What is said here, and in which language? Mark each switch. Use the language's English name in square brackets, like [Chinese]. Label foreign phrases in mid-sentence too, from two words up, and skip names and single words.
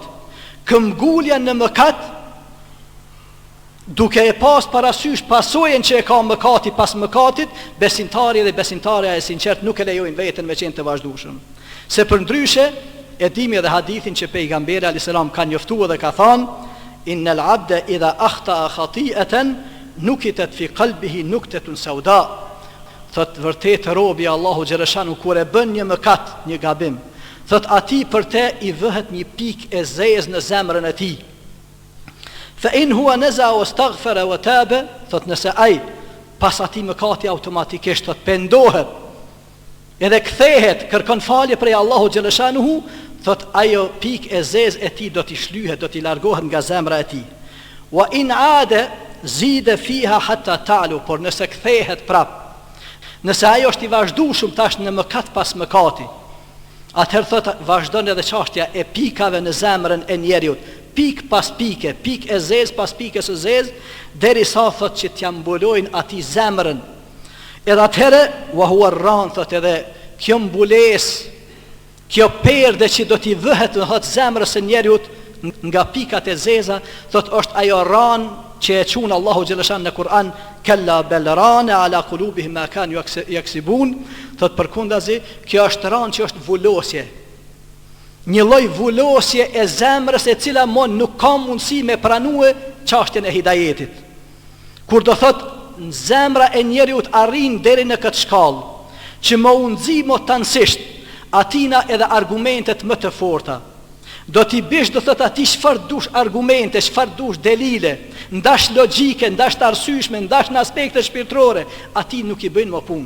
[Albanian] Këmbgulja në mëkat, duke e pas parasysh pasojën që e ka mëkati pas mëkatit, besimtari dhe besimtarja e sinqert nuk e lejojnë veten me qenë të vazhdueshëm. Se për ndryshe, e dimi edhe hadithin që pejgamberi [Arabic] عليه السلام [Albanian] ka njoftuar dhe ka thënë [Arabic] إن العبد إذا أخطأ خطيئة نكتت في قلبه نكتة سوداء. [Albanian] Thot vërtet robi Allahu xhaleshanu kur e bën një mëkat, një gabim, thot ati për te i vëhet një pikë e zezë në zemrën e tij. [Arabic] فإن هو نزع واستغفر وتاب, [Albanian] thot nëse ai pas atij mëkati automatikisht thot pendohet edhe kthehet, kërkon falje prej Allahu xhaleshanuhu, thot ajo pikë e zezë e tij do t'i shlyhet, do t'i largohet nga zemra e tij. [Arabic] وإن عاد زيد فيها حتى تعلو, [Albanian] por nëse kthehet prap, nëse ajo është i vazhdueshëm tash në mëkat pas mëkati, Atëherë thot vazhdon edhe çështja e pikave në zemrën e njeriut, pik pas pike, pik e zez pas pikës së zez, derisa thot që t'ja mbulojnë atij zemrën. Edhe atëherë [Arabic] وهو الران, [Albanian] thot edhe kjo mbulesë, kjo perde që do t'i vëhet në thot zemrës së njeriut nga pikat e zeza, thot është ajo ran që e qunë Allahu Gjeleshan në Kur'an, [Arabic] كلا بل ران على قلوبهم ما كانوا يكسبون, [Albanian] thot përkundazi, kjo është ran që është vullosje, një lloj vullosje e zemrës e cila nuk ka mundësi me pranue çështjen e hidajetit. Kur do thot në zemra e njeriut arrin deri në këtë shkallë, që më unëzi më tansisht atina edhe argumentet më të forta, do t'i bish do thot ati çfarë dush argumente, çfarë dush delile, ndash logjike, ndash të arsyeshme, ndash në aspekte shpirtërore, ati nuk i bëjnë më punë.